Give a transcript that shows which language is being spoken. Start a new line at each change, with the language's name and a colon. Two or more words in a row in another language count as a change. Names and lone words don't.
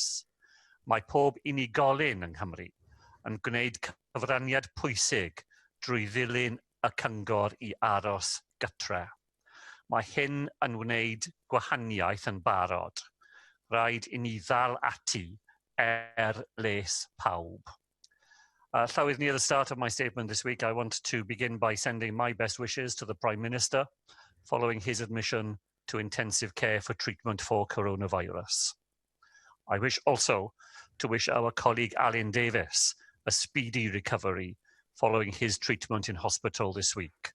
Welsh: Mae pob unigolyn yng Nghymru yn gwneud cyfraniad pwysig drwy ddilyn y cyngor i aros gytre. Mae hyn yn wneud gwahaniaeth yn barod. Rhaid i ni ddal ati les pawb. Llywydd,
English: near the start of my statement this week, I want to begin by sending my best wishes to the Prime Minister following his admission to intensive care for treatment for coronavirus. I wish also to wish our colleague Alan Davies a speedy recovery following his treatment in hospital this week.